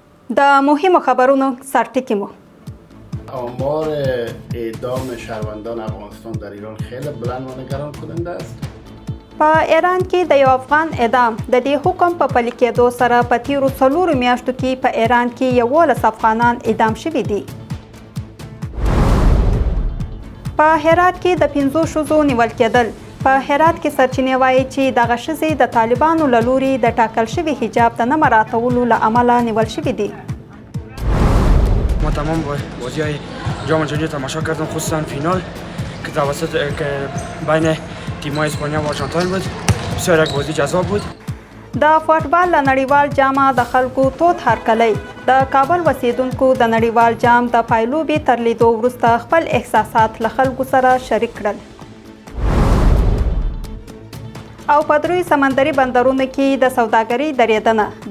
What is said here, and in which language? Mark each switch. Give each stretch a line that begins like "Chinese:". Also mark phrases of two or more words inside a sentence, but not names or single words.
Pashto: د مهمو خبرونو سرټکی مو
Persian: آمار اعدام شهروندان افغانستان در ایران خیلی بلند و نگران کننده است.
Pashto: په ایران کې د یو افغان اعدام د دې حکم په پلي کېدو سره په تیرو 4 میاشتو کې په ایران کې 11 افغانان اعدام شوي دي. په هرات کې د 5 ښځو نیول کېدل. په هرات کې سرچینې وایي چې دغه ښځې د طالبانو له لوري د ټاکل شوي حجاب د نه مراعاتولو له امله نیول شوي دي.
Persian: ما تمام بازی‌های جام جهانی تماشا کردم، خصوصا فینال که توسط بین تیم‌های اسپانیا و آرژانتین بود. بسیار یک بازی جذاب بود.
Pashto: د فوټبال له نړیوال جامه د خلکو تود هرکلی. د کابل اوسیدونکو د نړیوال جام د پایلوبې تر لیدو وروسته خپل احساسات له خلکو سره شریک کړل. او په دریو سمندري بندرونو کې د سوداګرۍ درېدنه.